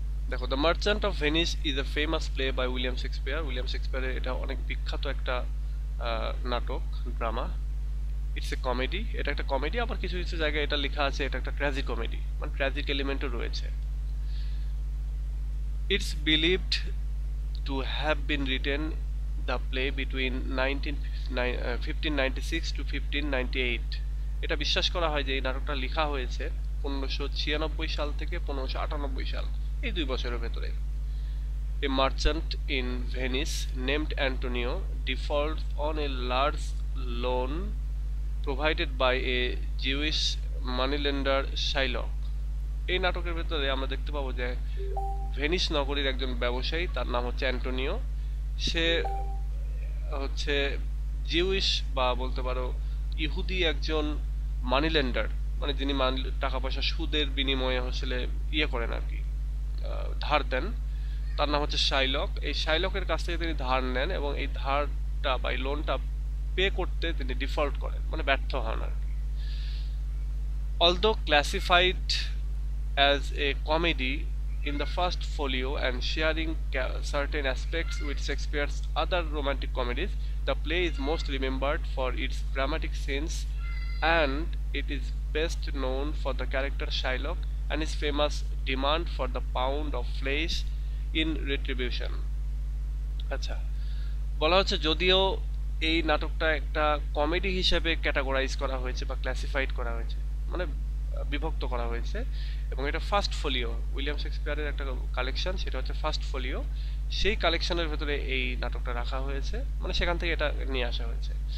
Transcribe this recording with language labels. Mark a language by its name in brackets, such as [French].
[English] দেখো, the merchant of Venice is a famous play by William Shakespeare. [Bangla] William শেক্সপিয়ারের এটা অনেক বিখ্যাত একটা নাটক, ড্রামা। [English] it's a comedy, [Bangla] এটা একটা কমেডি। আবার কিছু কিছু জায়গায় এটা লেখা আছে এটা একটা ট্র্যাজিক কমেডি, মানে ট্র্যাজিক এলিমেন্টও রয়েছে। [English] It's believed to have been written, the play between 1596 to 1598। [Bangla] এটা বিশ্বাস করা হয় যে এই নাটকটা লেখা হয়েছে 1596 সাল থেকে 1598 সাল, এই 2 বছরের ভেতরে। [English] A merchant in Venice named Antonio defaults on a large loan provided by a Jewish moneylender Shylock। [Bangla] এই নাটকের ভেতরে আমরা দেখতে পাবো যে ভেনিস নগরীর একজন ব্যবসায়ী, তার নাম হচ্ছে অ্যান্টোনিও। সে হচ্ছে জিউইশ বা বলতে পারো ইহুদি একজন মানি লেন্ডার, মানে যিনি টাকা পয়সা সুদের বিনিময়ে আসলে ইয়ে করেন আর কি, ধার দেন। তার নাম হচ্ছে শাইলক। এই শাইলকের কাছ থেকে তিনি ধার নেন এবং এই ধারটা বা এই লোনটা পে করতে তিনি ডিফল্ট করেন, মানে ব্যর্থ হন আর কি। [English] Although classified as a comedy in the first folio and sharing certain aspects with Shakespeare's other romantic comedies, the play is most remembered for its dramatic scenes, and it is best known for the character Shylock and his famous demand for the pound of flesh in retribution। [Bangla] আচ্ছা, বলা হচ্ছে যদিও এই নাটকটা একটা comedy হিসেবে categorise করা হয়েছে বা ক্লাসিফাইড করা হয়েছে, মানে বিভক্ত করা হয়েছে, এবং এটা ফার্স্ট ফোলিও, উইলিয়াম শেক্সপিয়ারের একটা কালেকশন, সেটা হচ্ছে ফার্স্ট ফোলিও। সেই কালেকশনের ভেতরে এই নাটকটা রাখা হয়েছে, মানে সেখান থেকে এটা নিয়ে আসা হয়েছে।